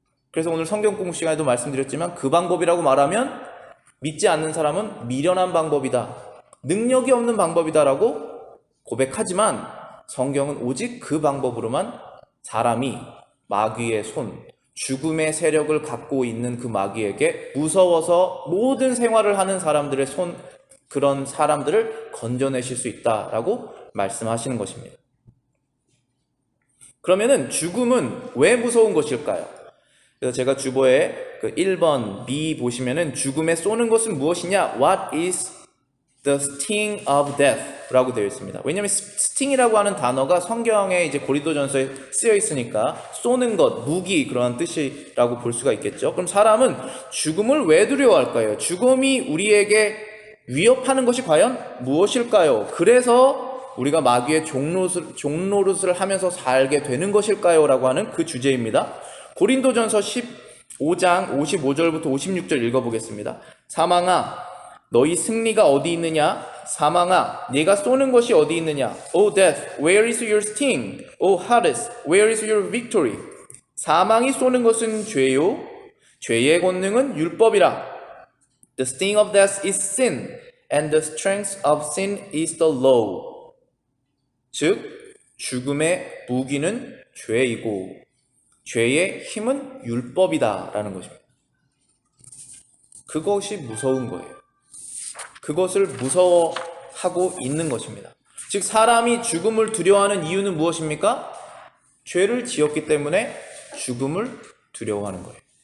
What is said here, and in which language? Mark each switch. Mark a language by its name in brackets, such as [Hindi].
[Korean] 그래서 오늘 성경 공부 시간에도 말씀드렸지만 그 방법이라고 말하면 믿지 않는 사람은 미련한 방법이다, 능력이 없는 방법이다라고 고백하지만 성경은 오직 그 방법으로만 사람이 마귀의 손, 죽음의 세력을 갖고 있는 그 마귀에게 무서워서 모든 생활을 하는 사람들의 손, 그런 사람들을 건져내실 수 있다라고 말씀하시는 것입니다. 그러면은 죽음은 왜 무서운 것일까요? 그래서 제가 주보에 그 1번 B 보시면은 죽음에 쏘는 것은 무엇이냐? [English] What is the sting of death? [Korean] 라고 되어 있습니다. 왜냐하면 sting이라고 하는 단어가 성경에 이제 고린도전서에 쓰여 있으니까 쏘는 것, 무기 그런 뜻이라고 볼 수가 있겠죠. 그럼 사람은 죽음을 왜 두려워할까요? 죽음이 우리에게 위협하는 것이 과연 무엇일까요? 그래서 우리가 마귀의 종노릇을 하면서 살게 되는 것일까요? 라고 하는 그 주제입니다. 고린도전서 15장 55절부터 56절 읽어보겠습니다. 사망아, 너희 승리가 어디 있느냐? 사망아, 네가 쏘는 것이 어디 있느냐? [English] O death, where is your sting? O Hades, where is your victory? [Korean] 사망이 쏘는 것은 죄요, 죄의 권능은 율법이라. [English] The sting of death is sin, and the strength of sin is the law. [Korean] 즉, 죽음의 무기는 죄이고 죄의 힘은 율법이다 라는 것입니다. 그것이 무서운 거예요. 그것을 무서워하고 있는 것입니다. 즉 사람이 죽음을 두려워하는 이유는 무엇입니까? 죄를 지었기 때문에 죽음을 두려워하는 거예요.